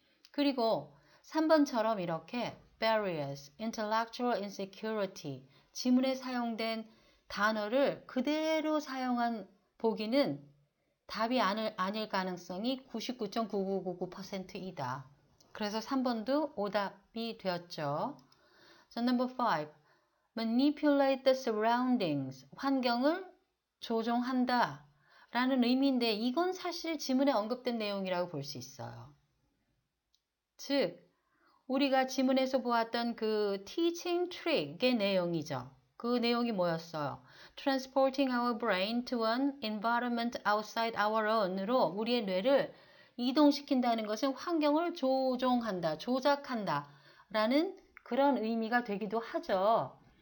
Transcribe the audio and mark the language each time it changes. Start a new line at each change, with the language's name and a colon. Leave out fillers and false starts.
Korean: 그리고 3번처럼 이렇게
English: barriers, intellectual insecurity,
Korean: 지문에 사용된 단어를 그대로 사용한 보기는 답이 아닐 가능성이 99.9999%이다. 그래서 3번도 오답이 되었죠.
English: 자, number 5. Manipulate the surroundings.
Korean: 환경을 조종한다. 라는 의미인데 이건 사실 지문에 언급된 내용이라고 볼 수 있어요. 즉, 우리가 지문에서 보았던 그 teaching trick의 내용이죠. 그 내용이 뭐였어요?
English: Transporting our brain to an environment outside our own
Korean: 으로 우리의 뇌를 이동시킨다는 것은 환경을 조종한다, 조작한다 라는 그런 의미가 되기도 하죠.